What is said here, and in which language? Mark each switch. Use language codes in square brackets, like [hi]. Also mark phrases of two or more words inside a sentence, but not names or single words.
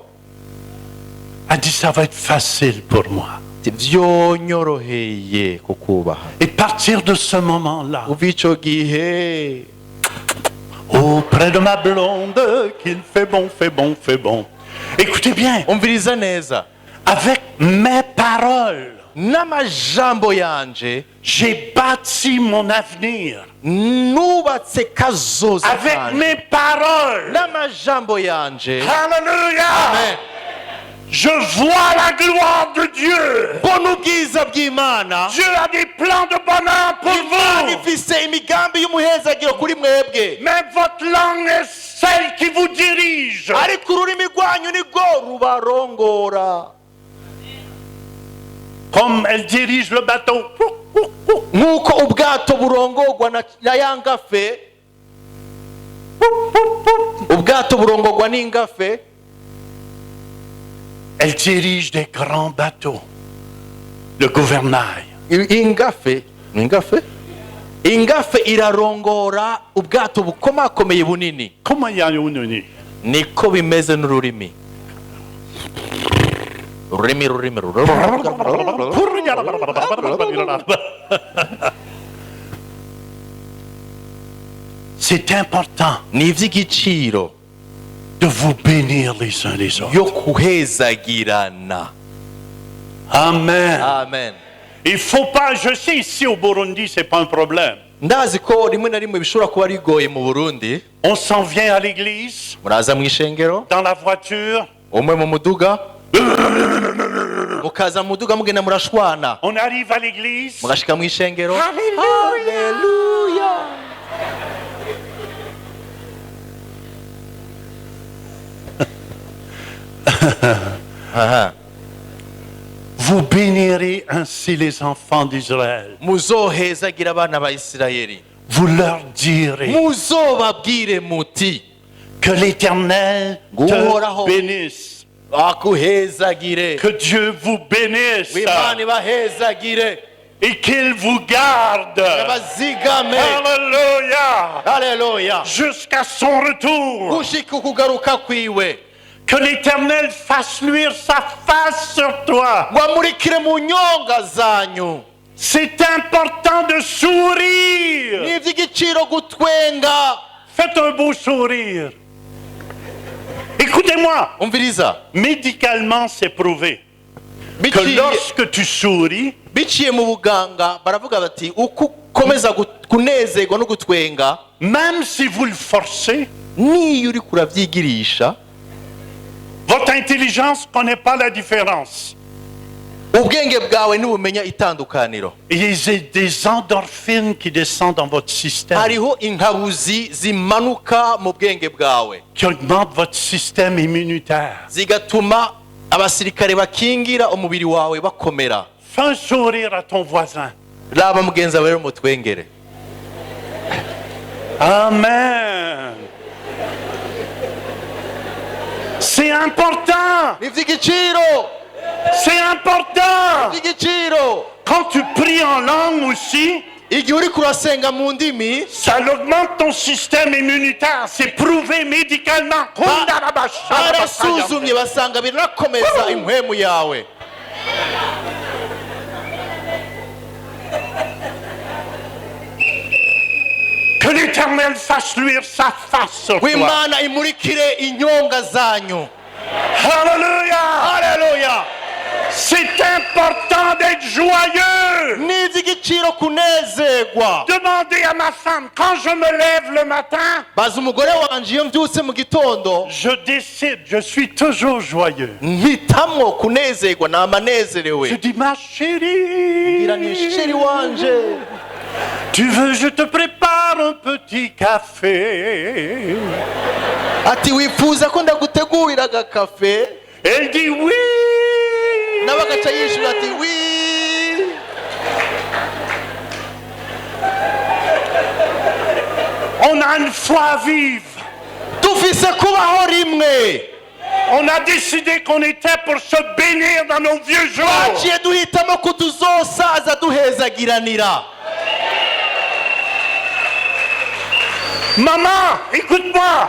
[fr] elle dit, ça va être facile pour moi. [rn] ati, vyonyoroheye kukubaha. [fr] Et à partir de ce moment-là, [rn] uva ico gihe [fr] Auprès de ma blonde, qu'il fait bon, fait bon, fait bon. Écoutez bien, [rn] umviriza neza [fr] avec mes paroles, [rn] n'amajambo yanje [fr] j'ai bâti mon avenir. [rn] nubatse kazoza [fr] Avec [rn] kanje [fr] mes paroles. [rn] n'amajambo yanje [fr] Alléluia. Amen. Je vois la gloire de Dieu. [rn] mbona ubwiza bw'Imana. [fr] Dieu a des plans de bonheur pour [rn] Imana [fr] vous. [rn] ifise imigambi y'umuhezagiro kuri mwebwe, [fr] Mais votre langue est celle qui vous dirige. [rn] ariko ururimi rwanyu nirwo rubarongora, [fr] Comme elle dirige le bateau. [rn] nk'uko ubwato burongorwa na ya ngafe. Ubwato burongorwa n'ingafe. [fr] Elle dirige des grands bateaux. Le gouvernail. [rn] Ingafe irarongora ubwato bukomakomeye bunini. [fr] Comment y a une [rn] Niko bimeze n'ururimi. Ururimi [fr] C'est important [rn] ni iby'igiciro [fr] de vous bénir les uns les autres. [rn] yo kuhezagirana. [fr] Amen. Amen. Il faut pas, je sais ici au Burundi, c'est pas un problème. [rn] Ndazi ko rimwe na rimwe bishobora kuba rigoye mu Burundi. [fr] On s'en vient à l'église, [rn] Muraza mu ishengero, [fr] dans la voiture, [rn] umwe mu muduga, mukaza mu muduga mugenda murashwana, [fr] on arrive à l'église. [rn] mugashika mu ishengero. [fr] Alléluia. [rn] Haleluya. Aha. [fr] Vous bénirez ainsi les enfants d'Israël. [rn] Muzohezagira abana ba Isirayeli, [fr] Vous leur direz [rn] muzobabwire muti [fr] que l'Éternel [rn] Guhoraho. [fr] te bénisse. [rn] akuhezagire, [fr] Que Dieu vous bénisse [rn] w'Imana ibahezagire, [fr] et qu'il vous garde. [rn] abazigame. [fr] Alléluia. [rn] Haleluya. [fr] Jusqu'à son retour. [rn] Gushika ukugaruka kwiwe, [fr] Que l'Éternel fasse luire sa face sur toi. [rn] ngo amurikire mu nyonga zanyu. [fr] C'est important de sourire. [rn] Ni iby'igiciro gutwenga. [fr] Faites un beau sourire. Écoutez-moi, [rn] Umviriza, [fr] médicalement c'est prouvé que [rn] biciye [fr] lorsque tu souris, [rn] biciye mu buganga baravuga bati uko ukomeza kunezerwa no gutwenga, [fr] même si vous le forcez, [rn] niyo uri kuravyigirisha, [fr] votre intelligence ne connaît pas la différence. [rn] ubwenge bwawe ntibumenya itandukaniro. [fr] Il y a des endorphines qui descendent dans votre système, [rn] Hariho inkabuzi zimanuka mu bwenge bwawe [fr] qui augmentent votre système immunitaire. [rn] zigatuma abasirikare bakingira umubiri wawe bakomera. [fr] Fais un sourire à ton voisin. [rn] Raba mugenzi wawe rero mutwengere. [fr] Amen. C'est important. [rn] Ni ivy'igiciro, [fr] C'est important. [rn] ivy'igiciro. [fr] Quand tu pries en langue aussi, [rn] Igihe uri kurasenga mu ndimi, [fr] ça augmente ton système immunitaire. C'est prouvé médicalement. [rn] barasuzumye basanga birakomeza impwemu yawe. [fr] Que l'Éternel fasse luire sa face sur toi. [rn] W'Imana imurikire inyonga zanyu. [fr] Alléluia. [rn] Haleluya. [fr] C'est important d'être joyeux. [rn] Ni ivy'igiciro kunezerwa. [fr] Demandez à ma femme, quand je me lève le matin, [rn] Baza umugore wanje iyo mbyutse mu gitondo, [fr] je décide, je suis toujours joyeux. [rn] mpitamwo kunezerwa, namanezerewe. [fr] Je dis, ma chérie, [rn] Ngira ni sheri wanje, [fr] tu veux, je te prépare un petit café. [rn] ati wifuza ko ndagutegurira agakafe? [fr] Elle dit oui. [rn] Nawe agaca yishura ati wi. [fr] On a une foi vive. [rn] Dufise kubaho rimwe. [fr] On a décidé qu'on était pour se bénir dans nos vieux jours. [rn] Twaciye duhitamo ko tuzosaza duhezagiranira. [fr] Maman, écoute-moi.